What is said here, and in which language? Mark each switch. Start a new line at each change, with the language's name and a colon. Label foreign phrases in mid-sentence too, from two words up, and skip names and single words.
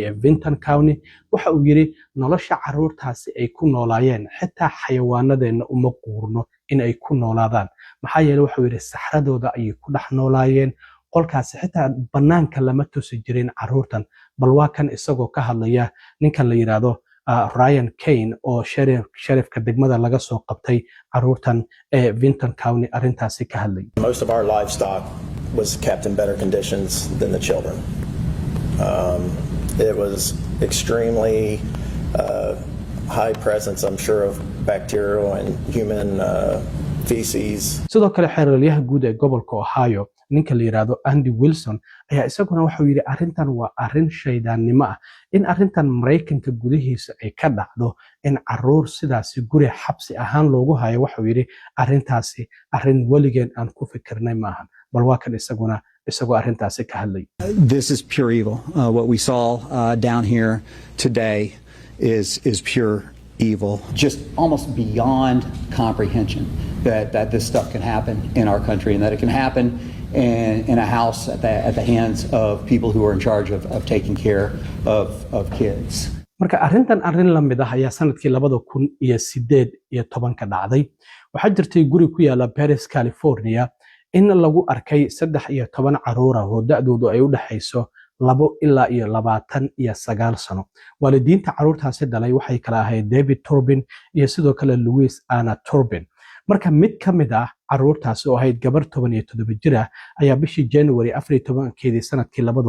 Somali: ee Vinton County waxa uu yiri nolosha caruurtaasi ay ku noolaayeen xitaa xayawaanadeena uma quurno in ay ku noolaadaan maxaa yeelay waxa uu yiri saxradooda ay ku dhax noolaayeen qolkaasi xitaa banaanka lama tusi jirin caruurtan bal waa kan isagoo ka hadlaya ninkan la yiraahdo Ryan Kane oo sheriffka degmada laga soo qabtay caruurtan ee Vinton County arrintaasi ka hadlay
English: Most of our livestock was kept in better conditions than the children. It was extremely high presence, I'm sure, of bacterial and human feces.
Somali: sidoo kale xeeraryaha guud ee gobolka Ohio ninka la yiraahdo Andy Wilson ayaa isaguna waxa uu yiri arrintan waa arrin shaydaannimo ah in arrintan Mareykanka gudihiisa ay ka dhacdo in caruur sidaasi guri xabsi ahaan loogu hayo waxa uu yiri arrintaasi arrin waligeen aan ku fikirnay maahan bal waa kan isagoo arrintaasi ka hadlay
English: This is pure evil. What we saw down here today is pure evil, just almost beyond comprehension that this stuff can happen in our country and that it can happen in a house at the hands of people who are in charge of taking care of kids.
Somali: marka arrintan arrin la mid ah ayaa sanadkii 2018 ka dhacday waxaa jirtay guri ku yaala Paris, California in lagu arkay 13 caruur ah oo da'doodu ay u dhaxayso 2 ilaa iyo 29 sano waalidiinta caruurtaasi dhalay waxay kala ahayd David Turbin iyo sidoo kale Louise Anna Turbin marka mid ka mid ah caruurtaasi oo ahayd gabar 17 jir ah ayaa bishii January 14keedii sanadkii